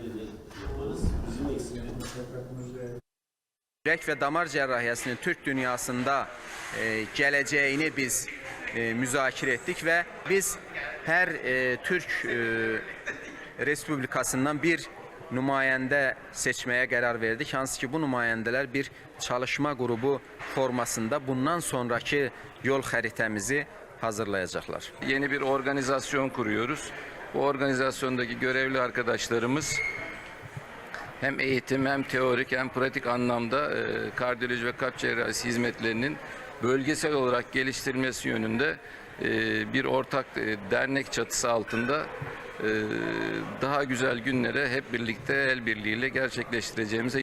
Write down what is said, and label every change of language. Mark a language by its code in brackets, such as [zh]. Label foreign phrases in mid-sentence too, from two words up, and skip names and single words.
[az] Ürək və damar cərrahiyyəsinin Türk dünyasında gələcəyini biz müzakirə etdik və biz hər Türk Respublikasından bir nümayəndə seçməyə qərar verdik. Hansı ki, bu nümayəndələr bir çalışma qrubu formasında bundan sonraki yol xəritəmizi hazırlayacaqlar. [tr] Yeni bir organizasyon kuruyoruz. Bu organizasyondaki görevli arkadaşlarımız hem eğitim hem teorik hem pratik anlamda kardiyoloji ve kalp cerrahisi hizmetlerinin bölgesel olarak geliştirilmesi yönünde bir ortak dernek çatısı altında daha güzel günlere hep birlikte el birliğiyle gerçekleştireceğimize